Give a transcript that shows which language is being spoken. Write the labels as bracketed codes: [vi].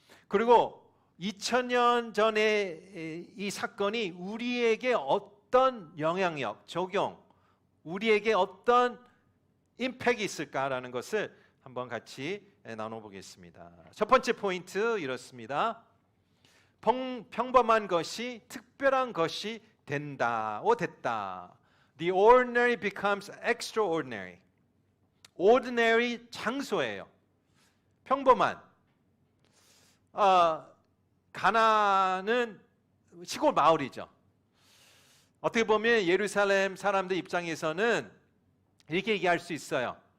[ko] 그리고 2000년 전에 이 사건이 우리에게 어떤 영향력, 적용, 우리에게 어떤 임팩이 있을까라는 것을 한번 같이 나눠보겠습니다. 첫 번째 포인트 이렇습니다. 평범한 것이 특별한 것이 된다. [en] The ordinary becomes extraordinary. [ko] ordinary 장소예요. 평범한. 가나는 시골 마을이죠. 어떻게 보면 예루살렘 사람들 입장에서는 이렇게 얘기할 수 있어요.